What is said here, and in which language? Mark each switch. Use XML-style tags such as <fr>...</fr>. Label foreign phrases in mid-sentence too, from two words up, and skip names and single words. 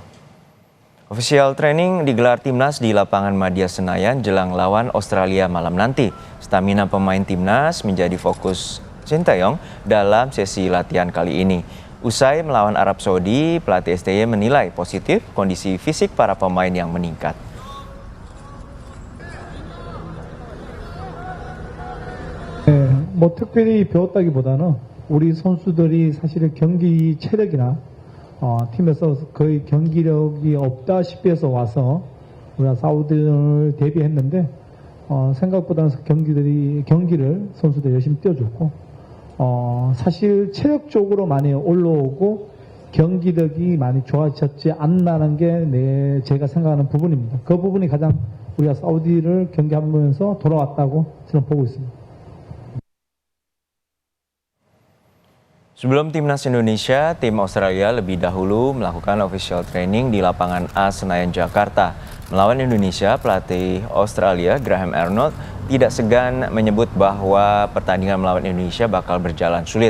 <id>Official training digelar Timnas di lapangan Madia Senayan jelang lawan Australia malam nanti. Stamina pemain Timnas menjadi fokus Shin Tae-yong dalam sesi latihan kali ini. Usai melawan Arab Saudi, pelatih STY menilai positif kondisi fisik para pemain yang meningkat.</id> <ko>특별히 배웠다기보다는 우리 선수들이 사실은 경기 체력이나 팀에서 거의 경기력이 없다시피 해서 와서 우리가 사우디를 대비했는데 생각보다는 경기를 선수들이 열심히 뛰어줬고 사실 체력적으로 많이 올라오고 경기력이 많이 좋아졌지 않나는 게 제가 생각하는 부분입니다. 그 부분이 가장 우리가 사우디를 경기하면서 돌아왔다고 저는 보고 있습니다.</ko> <id>Sebelum Timnas Indonesia, tim Australia lebih dahulu melakukan official training di lapangan A Senayan, Jakarta. Melawan Indonesia, pelatih Australia Graham Arnold tidak segan menyebut bahwa pertandingan melawan Indonesia bakal berjalan sulit.</id>